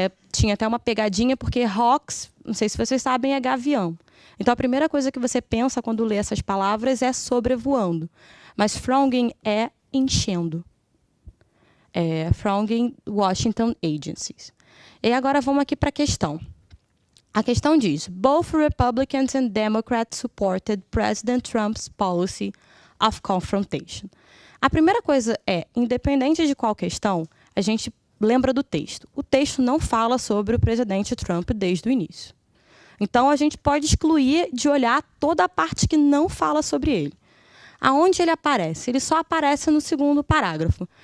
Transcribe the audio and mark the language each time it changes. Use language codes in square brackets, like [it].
[pt] Tinha até uma pegadinha, porque hawks, não sei se vocês sabem, é gavião. Então, a primeira coisa que você pensa quando lê essas palavras é sobrevoando. Mas frowning é enchendo. [en] Thronging Washington agencies. [pt] E agora vamos aqui para a questão. A questão diz: [en] both Republicans and Democrats supported President Trump's policy of confrontation. [pt] A primeira coisa independente de qual questão, a gente lembra do texto. O texto não fala sobre o presidente Trump desde o início. Então, a gente pode excluir de olhar toda a parte que não fala sobre ele. Aonde ele aparece? Ele só aparece no segundo parágrafo.